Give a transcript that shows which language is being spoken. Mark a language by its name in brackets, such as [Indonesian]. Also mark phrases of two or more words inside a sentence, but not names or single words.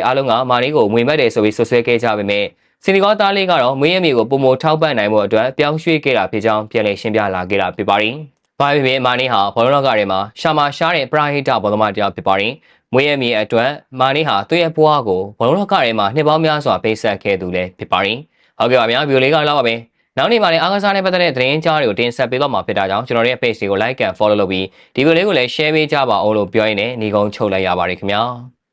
[Burmese] အားလုံးကမာနီကိုငွေမဲ့တယ်ဆိုပြီးဆွဆွဲခဲ့ကြပေမဲ့စီနီဂေါသားလေးကတော့မွေးရမြေကိုပုံမထောက်ပံ့နိုင်မှုအတွက်ပြောင်းရွှေ့ခဲ့တာဖြစ်ကြောင်းပြန်လည်ရှင်းပြလာခဲ့တာဖြစ်ပါတယ်။ဘာဖြစ်ဖြစ်မာနီဟာဘောလုံးလောကထဲမှာရှာမာရှားတဲ့ပရာဟိတဘောလုံးမတစ်ယောက်ဖြစ်ပါတယ်။မွေးရမြေအတွက်မာနီဟာသူ့ရဲ့ဘဝကိုဘောလုံးလောကထဲမှာနှစ်ပေါင်းများစွာပေးဆက်ခဲ့သူလည်းဖြစ်ပါတယ်။ဟုတ်ကဲ့ပါဗျာဗီဒီယိုလေးကတော့ပါပဲ။နောက်နေ့မှာလည်းအားကစားနဲ့ပတ်သက်တဲ့သတင်းကြားတွေကိုတင်ဆက်ပေးတော့မှာဖြစ်တာကြောင့်ကျွန်တော်တို့ရဲ့ page တွေကို [English] like and follow [Burmese] လုပ်ပြီးဒီဗီဒီယိုလေးကိုလည်း share ပေးကြပါအောင်လို့ပြောရင်းနဲ့ညီကုန်းချုပ်လိုက်ရပါတယ်ခင်ဗျာ။